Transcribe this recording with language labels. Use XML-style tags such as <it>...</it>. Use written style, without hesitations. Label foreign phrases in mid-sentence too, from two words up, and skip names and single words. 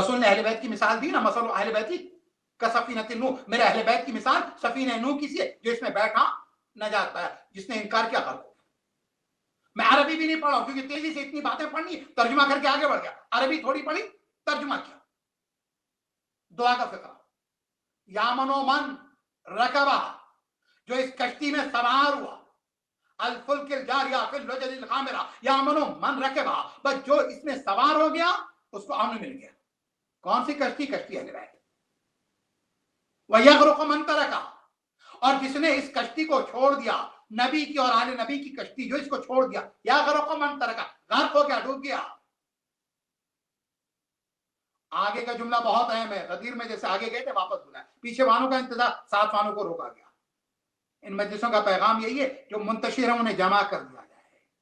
<ur>رسول نے اہل بیت کی مثال دی نا،</ur> <ar>مثل اہل بیتی کا سفینۃ نوح،</ar> <ur>میرے اہل بیت کی مثال سفینہ نوح کی سی ہے، جو اس میں بیٹھا نجات پایا، جس نے انکار کیا غرق ہو گیا۔ میں عربی بھی نہیں پڑھا ہوں کیونکہ تیزی سے اتنی باتیں پڑھنی، ترجمہ کر کے آگے بڑھ گیا، عربی تھوڑی پڑھی، ترجمہ کیا۔ دعا کا فقرہ،</ur> <ar>یا من و من رکبہ،</ar> <ur>جو اس کشتی میں سوار ہوا،</ur> <ar>الفلک الجاریہ فی اللجج الغامرہ، یا من و من رکبہ،</ar> <ur>بس جو اس میں سوار ہو گیا اس کو امن مل گیا۔ کون سی کشتی؟ کشتی اہل بیت۔</ur> <ar>وَيَغْرُقُ مَنْ تَرَكَ،</ar> <ur>اور جس نے اس کشتی کو چھوڑ دیا، نبی کی اور آل نبی کی کشتی، جو اس کو چھوڑ دیا،</ur> <ar>یغرق من ترک،</ar> <ur>غرق ہو گیا، ڈوب گیا۔ آگے کا جملہ بہت اہم ہے، غدیر میں جیسے آگے گئے تھے واپس بلائے، پیچھے والوں کا انتظار، ساتھ والوں کو روکا گیا۔ ان مجلسوں کا پیغام یہی ہے، جو منتشر ہے انہیں جمع کر دیا جائے۔</ur>